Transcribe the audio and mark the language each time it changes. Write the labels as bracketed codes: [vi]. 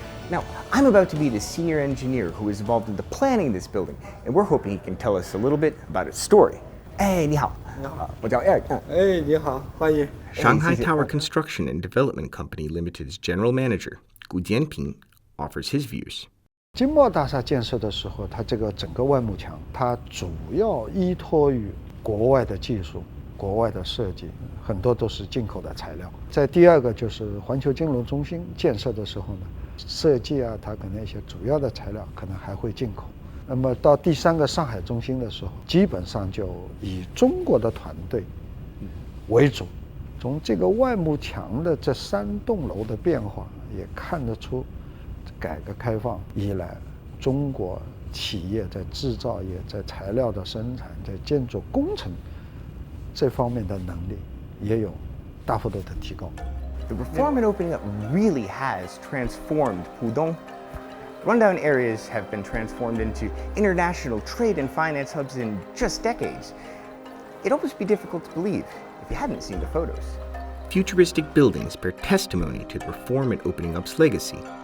[en] Now, I'm about to meet a senior engineer who is involved in the planning of this building, and we're hoping he can tell us a little bit about its story. [zh] 你好，我叫 Erik。你好，欢迎。 [en] Shanghai Tower Construction and Development Company Limited's general manager, Gu Jianping, offers his views. [zh] 金茂大厦建设的时候，它这个整个外幕墙，它主要依托于国外的技术、国外的设计，很多都是进口的材料。在第二个就是环球金融中心建设的时候呢，设计啊，它可能一些主要的材料可能还会进口。那么到第三个上海中心的时候，基本上就以中国的团队为主。从这个外幕墙的这3栋楼的变化，也看得出改革开放以来中国企业在制造业、在材料的生产、在建筑工程这方面的能力也有大幅度的提高。 [en] The reform and opening up really has transformed Pudong. Rundown areas have been transformed into international trade and finance hubs in just decades. It'd almost be difficult to believe if you hadn't seen the photos. Futuristic buildings bear testimony to the reform and opening up's legacy.